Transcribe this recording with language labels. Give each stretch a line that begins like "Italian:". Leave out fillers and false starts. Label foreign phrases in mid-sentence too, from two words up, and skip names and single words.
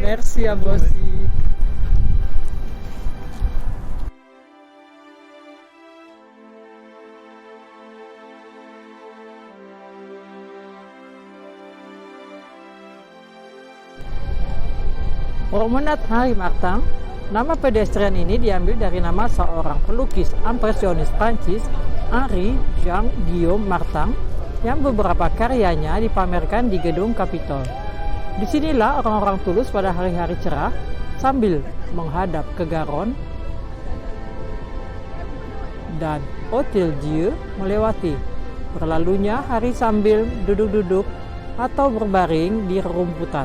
French: Merci à vous aussi. Promenade Henri Martin,
Indonesian: nama pedestrian ini diambil dari nama seorang pelukis impresionis Prancis, Henri Jean Guillaume Martin, yang beberapa karyanya dipamerkan di gedung Capitol. Disinilah orang-orang Toulouse pada hari-hari cerah sambil menghadap ke Garonne dan Hôtel Dieu melewati berlalunya hari sambil duduk-duduk atau berbaring di rerumputan.